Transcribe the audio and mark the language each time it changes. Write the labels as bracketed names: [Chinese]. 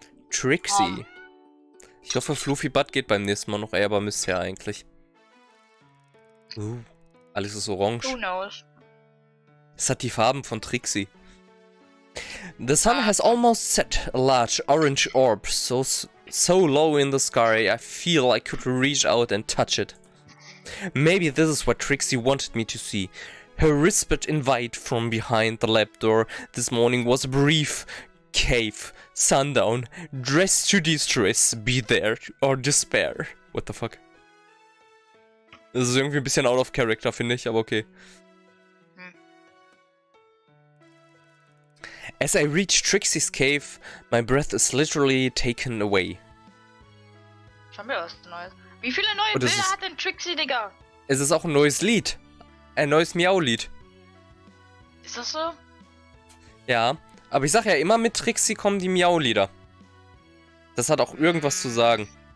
[German] Trixie. Ich hoffe, Fluffy Butt geht beim nächsten Mal noch, aber müsste ja eigentlich. Alles ist orange. [English] Who knows? [German] Es hat die Farben von Trixie. [English] The sun has almost set, a large orange orb, so low in the sky I feel I could reach out and touch it. Maybe this is what Trixie wanted me to see. Her whispered invite from behind the lab door this morning was a brief. Cave, sundown, dress to distress, be there or despair. What the fuck? [German] Das ist irgendwie ein bisschen [English] out of character, [German] finde ich, aber okay. [English] As I reach Trixie's cave, my breath is literally taken away. [German] Schon wieder was Neues. Wie viele neue Bilder hat denn Trixie, Digga? Es ist auch ein neues Lied. Ein neues Miau-Lied. Ist das so? Ja, aber ich sag ja, immer mit Trixie kommen die Miau-Lieder. Das hat auch irgendwas zu sagen.